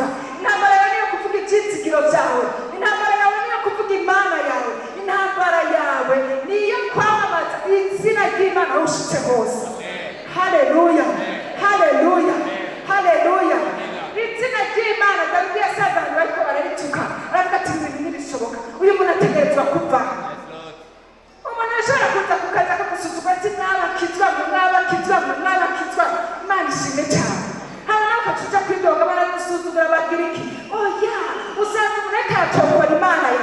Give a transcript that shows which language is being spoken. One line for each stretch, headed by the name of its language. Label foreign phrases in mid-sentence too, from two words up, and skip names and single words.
Rundi: Intambara yawe niyo kuvuga ibyizigiro byawe. Intambara yawe niyo kuvuga imana yawe. Intambara yawe niyo kwamamaza izina ry'Imana aho ushitse hose. Haleluya, haleluya, haleluya. Izina ry'Imana Dawidi yasaga abantu bariko bararituka, aravuga ati ibintu ntibishoboka, uyu muntu ategerezwa kuva. Umuntu ashobora kuza ku kazi akagusuzugura ati mwabakizwa, mwabakizwa, mwabakizwa. Imana ishimwe cyane. Haba nawe ukacuja kwidoga baragusuzugura bagira iki? Oya, usanga umuntu akatokora Imana ya.